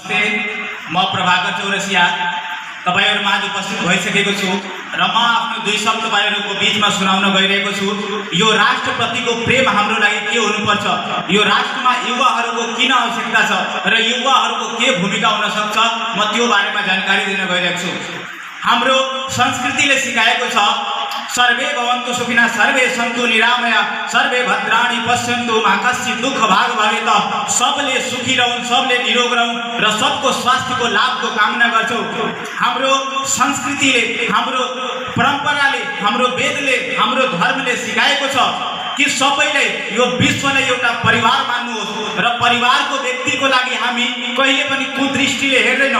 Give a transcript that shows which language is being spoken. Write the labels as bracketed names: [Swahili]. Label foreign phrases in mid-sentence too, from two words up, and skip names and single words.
[Nepali] म प्रभाकर चौरसिया तपाईहरु माझ उपस्थित भइसकेको छु र म आफ्नो दुई शब्द तपाईहरुको बीचमा सुनाउन गइरहेको छु। यो राष्ट्रप्रतिको प्रेम हाम्रो लागि के हुनुपर्छ, यो राष्ट्रमा युवाहरूको किन आवश्यकता छ र युवाहरूको के भूमिका हुन सक्छ, म त्यो बारेमा जानकारी दिन गइरहेको छु। हाम्रो संस्कृतिले सिकाएको छ [Sanskrit] सर्वे भवन्तु सुखिनः सर्वे सन्तु निरामया सर्वे भद्राणि पश्यन्तु मा कश्चित् दुःख भाग भवेत। [Nepali] सबले सुखी रहौं, सबले निरोग रहौं र सबको स्वास्थ्यको लाभको कामना गर्छौं। हाम्रो संस्कृतिले, हाम्रो परम्पराले, हाम्रो वेदले, हाम्रो धर्मले सिकाएको छ कि सबैलाई यो विश्वलाई एउटा परिवार मान्नुहोस् र परिवारको व्यक्तिको लागि हामी कहिले पनि कुदृष्टिले हेर्दैनौं।